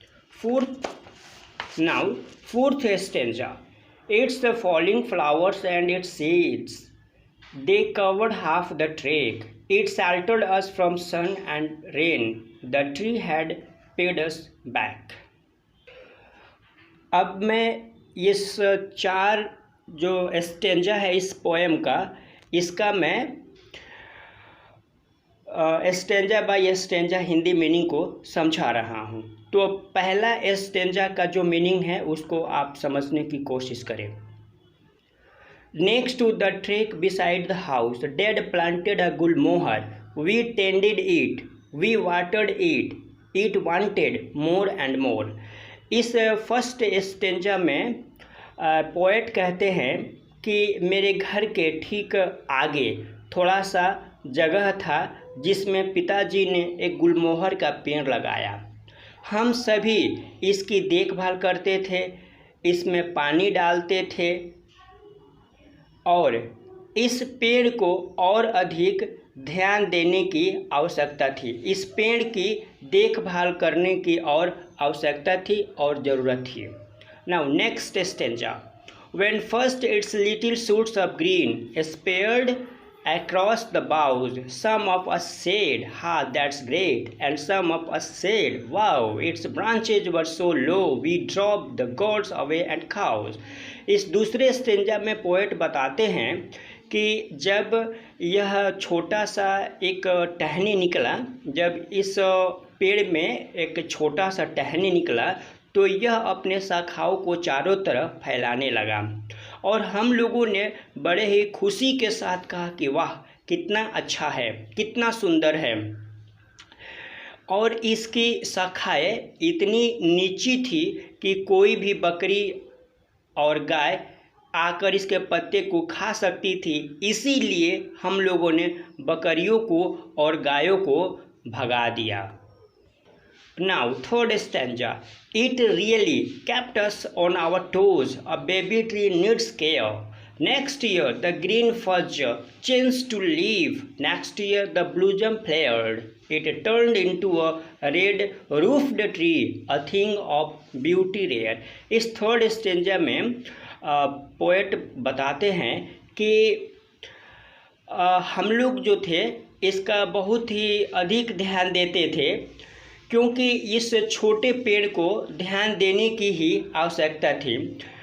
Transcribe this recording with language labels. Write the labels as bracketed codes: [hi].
[en] Fourth fourth stanza. It's the falling flowers and its seeds. They covered half the track. It sheltered us from sun and rain. The tree had paid us back. [hi] अब मैं इस 4 जो stanza है इस poem का, इसका मैं [en] stanza by stanza [hi] Hindi meaning को समझा रहा हूँ। तो पहला स्टेंजा का जो मीनिंग है उसको आप समझने की कोशिश करें। [en] Next to the trek beside the house, Dad planted a gulmohar. We tended it, we watered it. It wanted more and more. [hi] इस फर्स्ट स्टेंजा में पोएट कहते हैं कि मेरे घर के ठीक आगे थोड़ा सा जगह था जिसमें पिताजी ने एक गुलमोहर का पेड़ लगाया। हम सभी इसकी देखभाल करते थे, इसमें पानी डालते थे और इस पेड़ को और अधिक ध्यान देने की आवश्यकता थी। इस पेड़ की देखभाल करने की और आवश्यकता थी और ज़रूरत थी। [en] Now next stanza. When first its little shoots of green spread across the boughs, some of us said, "Ha, that's great," and some of us said, "Wow, its branches were so low, we dropped the goats away and cows." [hi] इस दूसरे stanza में poet बताते हैं कि जब यह छोटा सा एक टहनी निकला, जब इस पेड़ में एक छोटा सा टहनी निकला तो यह अपने शाखाओं को चारों तरफ फैलाने लगा और हम लोगों ने बड़े ही खुशी के साथ कहा कि वाह कितना अच्छा है, कितना सुंदर है। और इसकी शाखाएं इतनी नीची थी कि कोई भी बकरी और गाय आकर इसके पत्ते को खा सकती थी, इसीलिए हम लोगों ने बकरियों को और गायों को भगा दिया। [en] Now third stanza. It really kept us on our toes. A baby tree needs care. Next year the green fuzz changed to leaf. Next year the blossom flared. It turned into a red roofed tree, a thing of beauty rare. [hi] इस third stanza में poet बताते हैं कि हम लोग जो थे इसका बहुत ही अधिक ध्यान देते थे क्योंकि इस छोटे पेड़ को ध्यान देने की ही आवश्यकता थी।